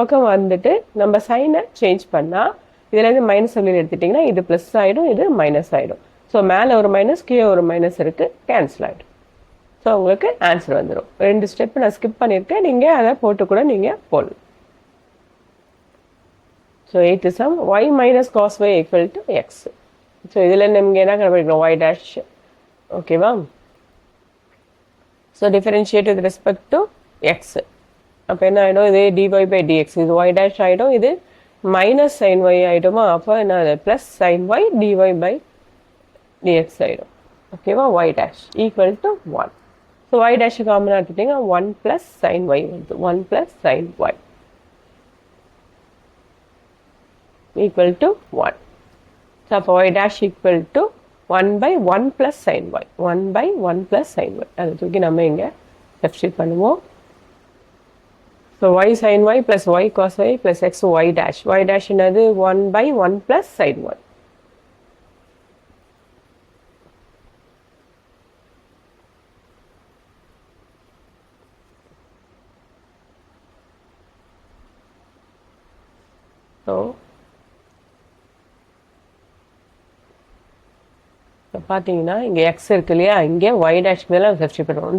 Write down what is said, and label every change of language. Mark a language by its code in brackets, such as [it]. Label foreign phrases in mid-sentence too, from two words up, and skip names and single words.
[ta] ஸோ இந்த பக்கம் வந்துட்டு நம்ம சைனை சேஞ்ச் பண்ணால் இதுலேருந்து மைனஸ் வெளியில் எடுத்துட்டிங்கன்னா இது ப்ளஸ் ஆகிடும், இது மைனஸ் ஆகிடும். ஸோ மேலே ஒரு மைனஸ் கீழே ஒரு மைனஸ் இருக்குது, கேன்சல் ஆகிடும். ஸோ உங்களுக்கு ஆன்சர் வந்துடும். 2 ஸ்டெப் நான் ஸ்கிப் பண்ணியிருக்கேன், நீங்கள் அதை போட்டு கூட நீங்கள் போடலாம். [en] ஸோ 8th sum y minus cos y equal to x. [ta] ஸோ இதில் நீங்கள் என்ன கண்டுபிடிக்கணும், [en] y dash. [ta] ஓகேவா? [en] So differentiate with respect to x. [ta] அப்போ என்ன ஆகிடும், இது [en] dy by dx, [ta] இது [en] y dash [ta] ஆகிடும், இது [en] minus sin y [ta] ஆகிடுமா? அப்போ என்ன, [en] plus sin y dy by dx [ta] ஆகிடும். ஓகேவா? [en] y dash equal to 1. ஸோ y dash [ta] காமனாக எடுத்துட்டிங்கன்னா [en] 1 plus sin y வருது, 1 plus sin y equal to 1. So, y dash equal to 1 by 1 plus sin y. 1 by 1 plus sin y. [ta] அது தூக்கி நம்ம இங்கே substitute பண்ணுவோம். [en] So, y sin y plus y cos y plus x y dash. Y dash என்னது 1 by 1 plus sin y. [ta] So, இப்போ பார்த்தீங்கன்னா இங்கே எக்ஸ் இருக்கு இல்லையா, இங்கே [en] y dash [ta] மேலே சப்ஸ்டியூட் பண்ணுவோம்.